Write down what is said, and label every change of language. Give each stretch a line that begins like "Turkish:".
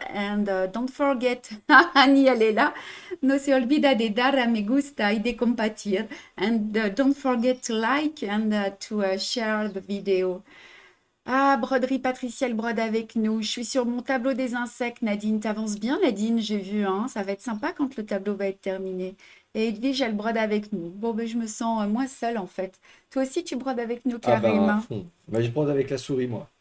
English: And don't forget,
Spanish: Annie,
French: elle est là.
Spanish: No se olvida de dar a me gusta y de compartir.
English: And don't forget to like and to share the video.
French: Ah, broderie Patricia, elle brode avec nous. Je suis sur mon tableau des insectes, Nadine. T'avances bien, Nadine, j'ai vu, hein. Ça va être sympa quand le tableau va être terminé. Et Edwige, elle brode avec nous. Bon, ben, je me sens moins seule, en fait. Toi aussi, tu brodes avec nous, Ah ben Karim, à hein. fond. Bah, je brode avec la souris, moi.